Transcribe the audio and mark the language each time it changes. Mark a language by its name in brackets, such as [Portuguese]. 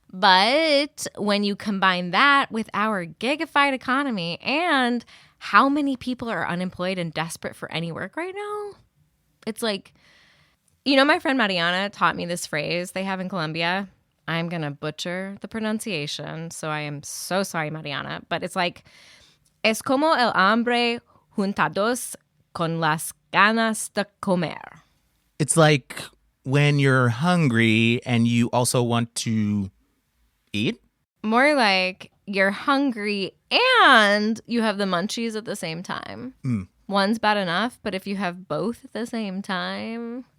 [English] But when you combine that with our gigified economy and how many people are unemployed and desperate for any work right now, it's like... my friend Mariana taught me this phrase they have in Colombia. I'm going to butcher the pronunciation, so I am so sorry, Mariana. But it's like, [Spanish] es como el hambre juntados con las ganas de comer. [English] It's like when you're hungry and you also want to eat? More like you're hungry and you have the munchies at the same time. One's bad enough, but if you have both at the same time...